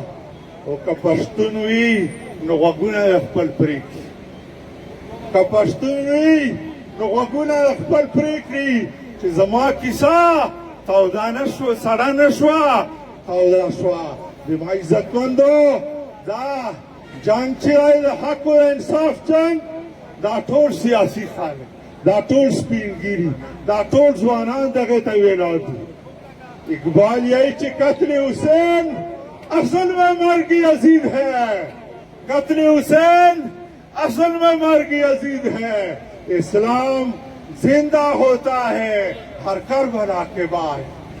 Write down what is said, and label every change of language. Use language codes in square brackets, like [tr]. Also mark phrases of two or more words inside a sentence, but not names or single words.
[ps] او که پښتون وي نو غوږونه یې خپل پرېږدي، که پښتون وي نو غوږونه یې خپل پرېږدي چې زما کیسه توده نه شوه، سړه نه شوه، توده شوه. زما عزتمندو، دا جنګ چې دی د حق و انصاف جنګ، دا ټول سیاسي خلک، دا ټول سپینګیري، دا ټول ځوانان دغې ته ویلاړ دي. [ur] اقبال یہی چې قتل حسین اصل میں مرگ یزید ہے، قتل حسین اصل میں مرگ یزید ہے. اسلام زندہ ہوتا ہے ہر کربلا کے بعد.